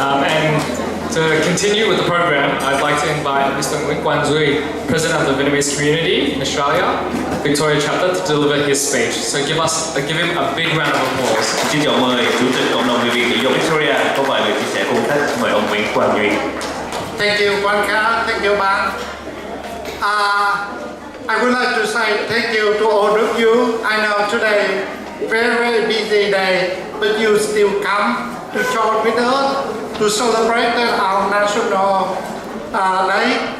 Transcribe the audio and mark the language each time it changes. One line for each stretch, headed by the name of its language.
English: And to continue with the program, I'd like to invite Mr. Nguyễn Quang Duy, President of the Vietnamese community in Australia, Victoria chapter, to deliver his speech. So give him a big round of applause.
Vietnamese: Xin chào mời Chủ tịch Cộng đồng người Việt tự do Victoria có vài lời chia sẻ cùng khách. Mời ông Nguyễn Quang Duy.
English: Thank you, Quang Kha. Thank you, Ban. I would like to say thank you to all of you. I know today very busy day, but you still come to join with us to celebrate our national day.